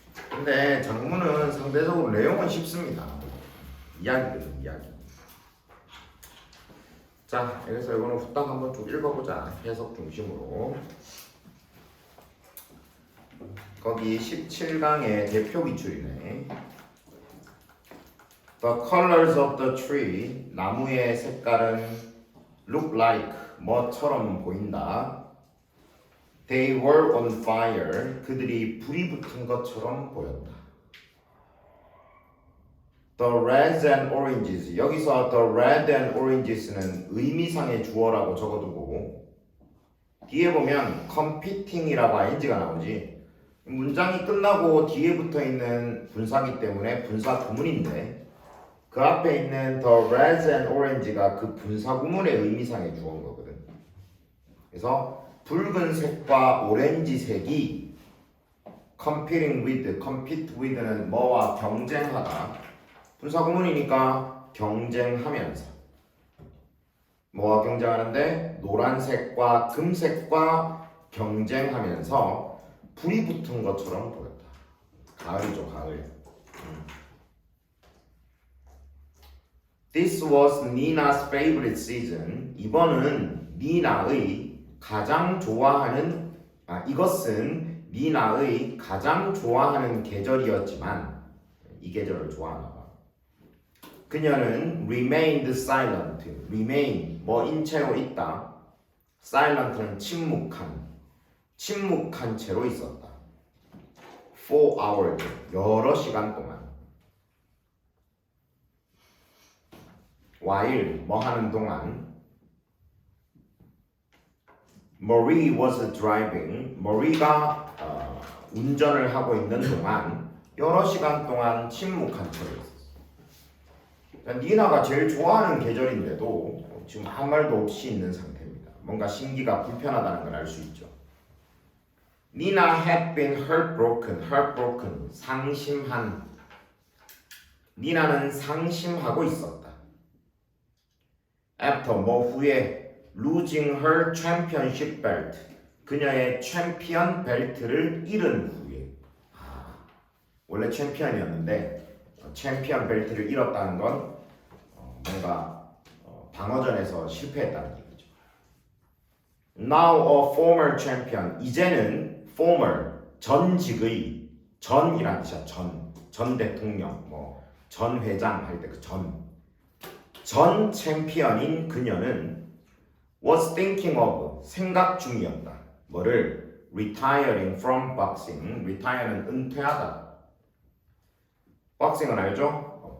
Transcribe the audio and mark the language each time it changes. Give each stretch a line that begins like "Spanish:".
Korean: 근데 장문은 상대적으로 내용은 쉽습니다. 이야기거든, 이야기. 자, 여기서 이거는 후딱 한번 쭉 읽어보자. 해석 중심으로. 거기 17강의 대표 기출이네.
English: The colors of the tree,
Korean: 나무의 색깔은
English: look like,
Korean: 뭐처럼 보인다.
English: They were on fire,
Korean: 그들이 불이 붙은 것처럼 보였다.
English: The reds and oranges,
Korean: 여기서 the red and oranges는 의미상의 주어라고 적어두고 뒤에 보면 competing이라고 ing가 나오지. 문장이 끝나고 뒤에 붙어있는 분사기 때문에 분사 구문인데 그 앞에 있는
English: the reds and orange
Korean: 가 그 분사 구문의 의미상의 주어인 거거든. 그래서 붉은색과 오렌지색이
English: compete with
Korean: 는 뭐와 경쟁하다. 분사 구문이니까 경쟁하면서 뭐와 경쟁하는데 노란색과 금색과 경쟁하면서 불이 붙은 것처럼 보였다. 가을이죠, 가을.
English: This was Nina's favorite season.
Korean: 이번은 니나의 가장 좋아하는 이것은 니나의 가장 좋아하는 계절이었지만 이 계절을 좋아하나 봐. 그녀는
English: remained silent.
Korean: remain 뭐인 채로 있다. silent는 침묵한 채로 있었다.
English: For hours
Korean: 여러 시간 동안. while 뭐 하는 동안.
English: Marie was driving.
Korean: Marie가 운전을 하고 있는 동안 여러 시간 동안 침묵한 채로 있었어. 니나가 제일 좋아하는 계절인데도 지금 아무 말도 없이 있는 상태입니다. 뭔가 심기가 불편하다는 걸 알 수 있죠.
English: Nina had been heartbroken,
Korean: 상심한. 니나는 상심하고 있었다.
English: After,
Korean: 뭐 후에,
English: losing her championship belt,
Korean: 그녀의 챔피언 벨트를 잃은 후에. 원래 챔피언이었는데 챔피언 벨트를 잃었다는 건 뭔가 방어전에서 실패했다는 얘기죠.
English: Now a former champion,
Korean: 이제는
English: former,
Korean: 전직의, 전이란 뜻이야. 전 대통령, 뭐 전 회장 할 때 그 전 챔피언인 그녀는
English: was thinking of,
Korean: 생각 중이었다. 뭐를?
English: retiring from boxing.
Korean: retire는 은퇴하다. 복싱은 알죠?